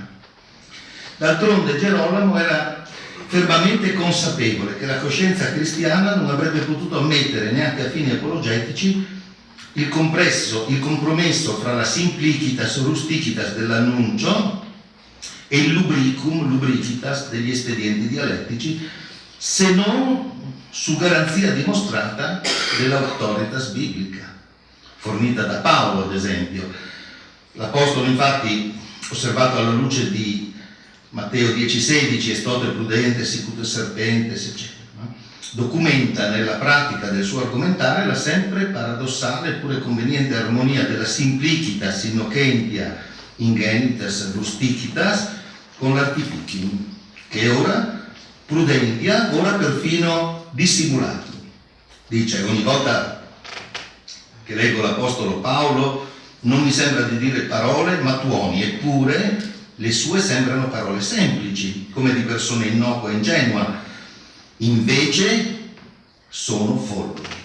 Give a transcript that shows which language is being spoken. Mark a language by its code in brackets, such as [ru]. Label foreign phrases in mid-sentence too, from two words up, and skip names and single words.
[it] D'altronde Gerolamo era fermamente consapevole che la coscienza cristiana non avrebbe potuto ammettere, neanche a fini apologetici, il compromesso fra la [la] simplicitas rustichitas [it] dell'annuncio e il lubricitas degli espedienti dialettici, se non su garanzia dimostrata dell'autoritas biblica, fornita da Paolo ad esempio. L'Apostolo infatti, osservato alla luce di Matteo 10,16, [la] estote prudente, sicut serpentes, [it] eccetera, documenta nella pratica del suo argomentare la sempre paradossale eppure conveniente armonia della [la] simplicitas innocentia ingenitas rustichitas [it] con l'artificium, che è ora prudentia, ora perfino dissimulato. Dice: ogni volta che leggo l'Apostolo Paolo non mi sembra di dire parole ma tuoni, eppure le sue sembrano parole semplici, come di persona innocua e ingenua, invece sono folli.